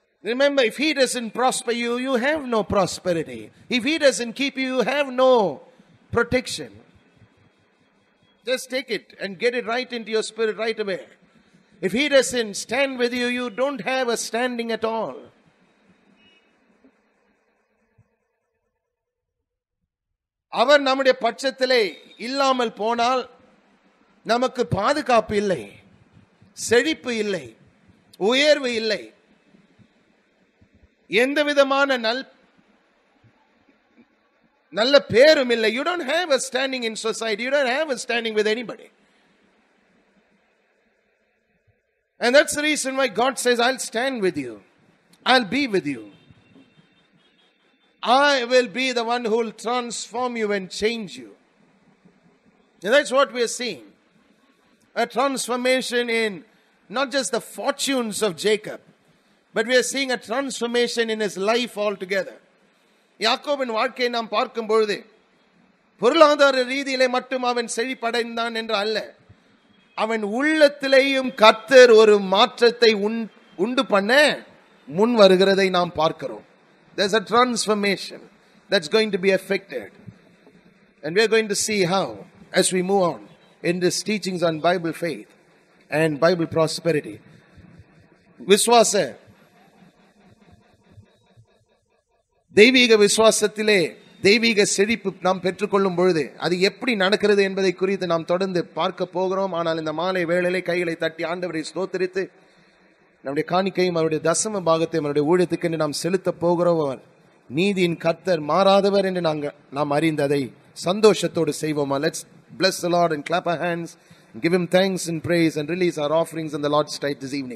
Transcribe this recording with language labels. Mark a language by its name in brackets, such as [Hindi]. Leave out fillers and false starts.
[English] Remember, if he doesn't prosper you, you have no prosperity. If he doesn't keep you, you have no protection. Just take it and get it right into your spirit right away. If he doesn't stand with you, you don't have a standing at all. [Tamil] அவர் நம்முடைய பட்சத்திலே இல்லாமல் போனால் நமக்கு பாதுகாப்பு இல்லை, செழிப்பு இல்லை, உயர்வு இல்லை, எந்த விதமான நல்ல பேரும் இல்லை. [English] You don't have a standing in society. You don't have a standing with anybody. And that's the reason why God says, I'll stand with you. I'll be with you. I will be the one who will transform you and change you. And that's what we are seeing. A transformation in not just the fortunes of Jacob, but we are seeing a transformation in his life altogether. [Tamil] யாக்கோபின் வாழ்க்கையை நாம் பார்க்கும் பொழுது பொருளாதார ரீதியிலே மட்டும் அவன் செழிப்படைந்தான் என்று அல்ல, அவன் உள்ளத்திலேயும் கர்த்தர் ஒரு மாற்றத்தை உண்டு பண்ண முன் வருகிறதை நாம் பார்க்கிறோம். [English] There's a transformation that's going to be affected. And we are going to see how as we move on in these teachings on Bible faith and Bible prosperity. [Tamil] விசுவாச தெய்வீக விசுவாசத்திலே தெய்வீக செழிப்பு நாம் பெற்றுக்கொள்ளும் பொழுது அது எப்படி நடக்கிறது என்பதை குறித்து நாம் தொடர்ந்து பார்க்க போகிறோம். ஆனால் இந்த மாலை வேளையிலே கைகளை தட்டி ஆண்டவரை ஸ்தோத்திரித்து நம்முடைய காணிக்கையும் அவருடைய தசம பாகத்தையும் அவருடைய ஊழியத்துக்கு என்று நாம் செலுத்த போகிறோம். அவர் நீதியின் கர்த்தர் மாறாதவர் என்று நாம் அறிந்ததை சந்தோஷத்தோடு செய்வோமா? [English] Let's bless the Lord and clap our hands and give him thanks and praise and release our offerings in the Lord's sight this evening.